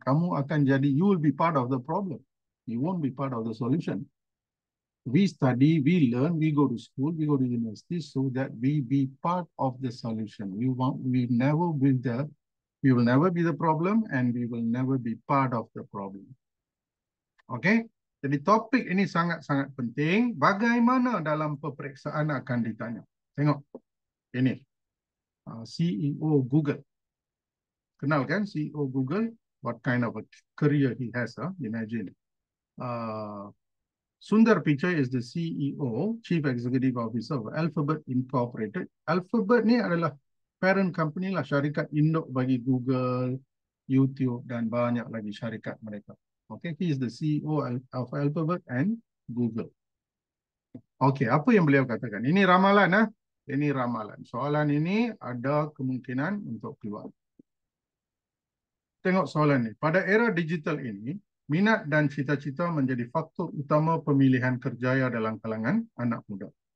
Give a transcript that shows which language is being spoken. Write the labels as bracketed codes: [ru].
[ms] Kamu akan jadi, [en] you will be part of the problem. You won't be part of the solution. We study, we learn, we go to school, we go to university so that we be part of the solution. We will never be the problem and we will never be part of the problem. [ms] Okay? Jadi topik ini sangat-sangat penting. Bagaimana dalam peperiksaan akan ditanya. Tengok. Ini. CEO Google. Kenal kan CEO Google? [en] What kind of a career he has, imagine. Sundar Pichai is the CEO, Chief Executive Officer of Alphabet Incorporated. [ms] Alphabet ni adalah parent company lah, syarikat induk bagi Google, YouTube dan banyak lagi syarikat mereka. [en] Okay, he is the CEO of Alphabet and Google. [ms] Okay, apa yang beliau katakan? Ini ramalan, Ini ramalan. Soalan ini ada kemungkinan untuk keluar. Tengok soalan ni. Pada era digital ini, minat dan cita-cita menjadi faktor utama pemilihan kerjaya dalam kalangan anak muda.